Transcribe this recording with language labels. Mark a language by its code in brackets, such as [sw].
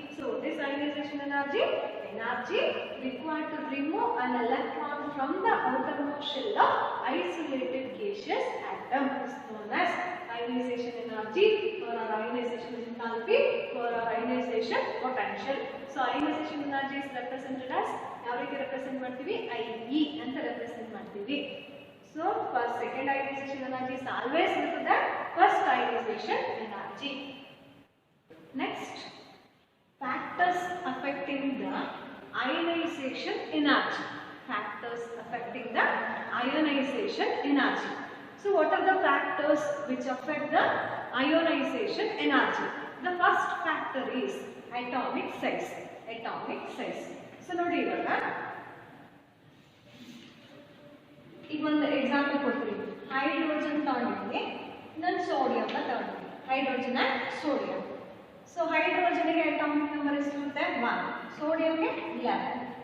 [en] So this ionization energy required to remove an electron from the outermost shell of isolated gaseous atom is known as ionization energy or ionization enthalpy or ionization potential. So ionization energy is represented as [kn] ಯಾವ ರೀತಿ represent ಮಾಡ್ತೀವಿ IE ಅಂತ represent ಮಾಡ್ತೀವಿ. [en] So for second ionization energy is always greater than first ionization energy. Next, factors affecting the ionization energy. Factors affecting the ionization energy. So what are the factors which affect the ionization energy? The first factor is atomic size. Atomic size. [kn] So ನೋಡಿ ಇವಾಗ ಈಗ ಒಂದು example ಕೊಡ್ತೀನಿ. Hydrogen ತಗೊಂಡಿದ್ದೀನಿ, ನಾನು sodium ತಗೊಂಡಿದ್ದೀನಿ. Hydrogen and sodium. So ಹೈಡ್ರೋಜನ್ಗೆ atomic number ಎಷ್ಟಿರುತ್ತೆ 1, ಸೋಡಿಯಂಗೆ 11.